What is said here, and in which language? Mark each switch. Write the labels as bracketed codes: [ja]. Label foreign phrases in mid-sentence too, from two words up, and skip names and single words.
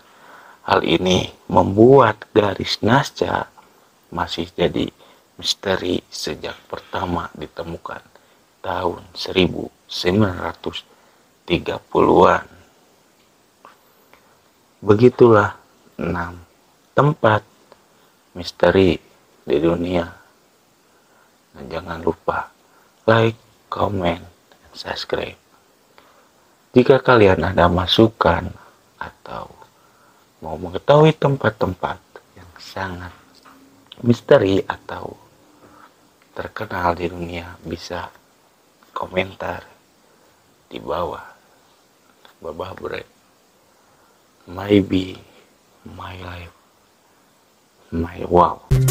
[id] Hal ini membuat garis Nazca masih jadi misteri sejak pertama ditemukan tahun 1990. 30-an. Begitulah 6 tempat misteri di dunia. Dan jangan lupa [en] like, comment, [id] dan subscribe. Jika kalian ada masukan atau mau mengetahui tempat-tempat yang sangat misteri atau terkenal di dunia, bisa komentar di bawah. Babah Bre, maybe my life, my wow.